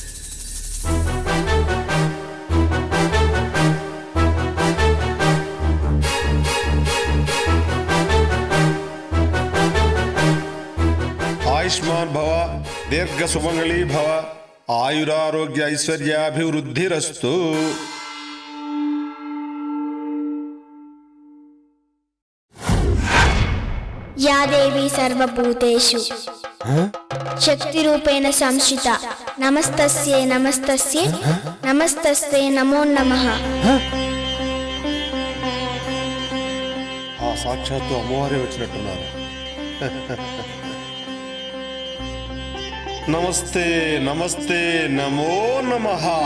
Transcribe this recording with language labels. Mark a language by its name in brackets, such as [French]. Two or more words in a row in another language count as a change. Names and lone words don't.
[Sanskrit] ఆయుష్మాన్ భవ, దీర్ఘ సుమంగళీ భవ, ఆయురారోగ్య ఐశ్వర్యాభివృద్ధిరస్తు. या देवी सर्वभूतेषु शक्तिरूपेण संस्थिता नमस्तस्यै नमस्तस्यै नमस्तस्यै नमो नमः. [Telugu] ఆ సాక్షాత్తు అమ్మవారే వచ్చినట్టున్నారు. [Sanskrit] నమస్తే నమస్తే నమో నమః.